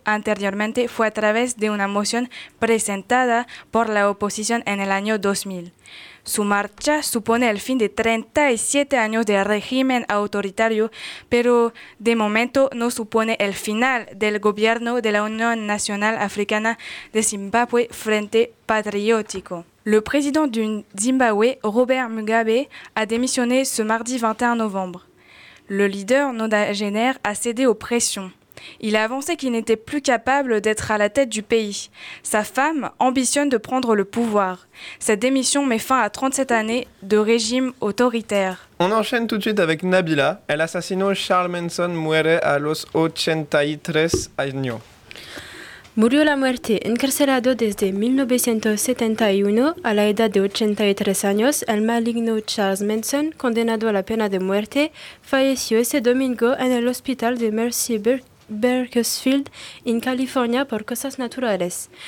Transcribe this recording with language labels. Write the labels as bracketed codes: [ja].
[es] Anteriormente fue a través de una moción presentada por la oposición en el año 2000. Su marcha supone el fin de 37 años de régimen autoritario, pero de momento no supone el final del gobierno de la Unión Nacional Africana de Zimbabue Frente Patriótico. [fr] Le président du Zimbabwe, Robert Mugabe, a démissionné ce mardi 21 novembre. Le leader nonagénaire a cédé aux pressions. Il a avancé qu'il n'était plus capable d'être à la tête du pays. Sa femme ambitionne de prendre le pouvoir. Cette démission met fin à 37 années de régime autoritaire. On enchaîne tout de suite avec Nabila. [es] El asesino Charles Manson muere a los 83 años. Murió la muerte, encarcelado desde 1971 a la edad de 83 años, el maligno Charles Manson, condenado a la pena de muerte, falleció ese domingo en el hospital de Mercy Bakersfield, en California, por causas naturales.